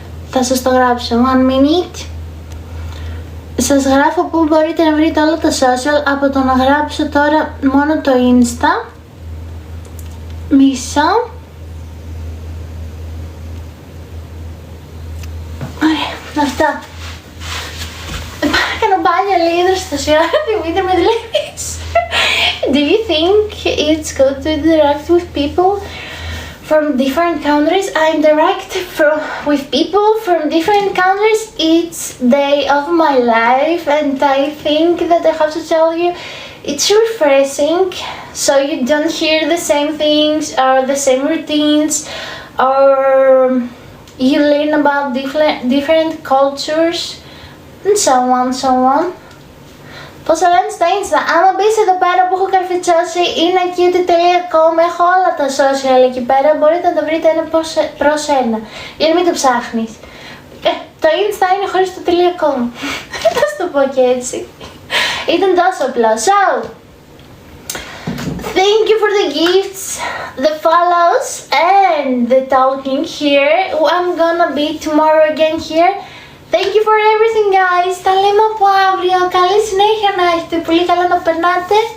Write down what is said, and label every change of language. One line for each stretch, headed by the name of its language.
Greek: Θα σας το γράψω,
English: one minute.
Greek: Σας γράφω που μπορείτε να βρείτε όλα τα social από το να γράψω τώρα μόνο το Insta. Μισό. Ωραία, αυτά. Κάνω μπάνια λίγο στο σιώδη, Δημήτρη με δουλεύεις.
English: Do you think it's good to interact with people from different countries? I interact with people from different countries each day of my life, and I think that I have to tell you it's refreshing, so you don't hear the same things or the same routines, or you learn about different cultures and so on.
Greek: Πώς θα λένε στα Insta, άμα μπεις εδώ πέρα που έχω καρφιτσώσει inacutie.com, έχω όλα τα social εκεί πέρα, μπορείτε να τα βρείτε ένα προς ένα, για να μην το ψάχνεις. Το Insta είναι χωρίς το .com, θα σου το πω και έτσι. Ήταν τόσο απλό.
English: So, thank you for the gifts, the follows and the talking here. I'm gonna be tomorrow again here. Thank you for everything guys.
Greek: Τα λέμε από αύριο. Καλή συνέχεια να έχετε. Πολύ καλά να περνάτε.